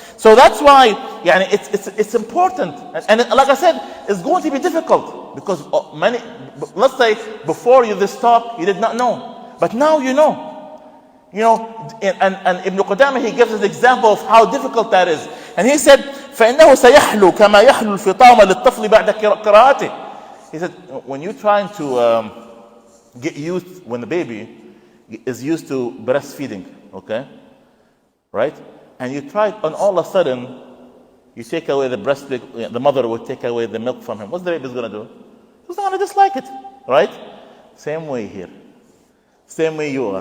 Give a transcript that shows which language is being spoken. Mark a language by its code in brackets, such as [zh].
[en] So that's why it's important. And like I said, it's going to be difficult, because let's say before this talk, you did not know. But now you know. And Ibn Qudamah, he gives us an example of how difficult that is. And he said, [ar] فَإِنَّهُ سَيَحْلُو كَمَا يَحْلُو الْفِطَامَ لِلطَّفْلِ بَعْدَ قِرَاءَتِهِ. [en] He said, when you're trying to get used, when the baby is used to breastfeeding, okay? Right? And you try, and all of a sudden, you take away the breast milk, the mother will take away the milk from him. What's the baby's going to do? He's not going to dislike it, right? Same way here. Same way you are.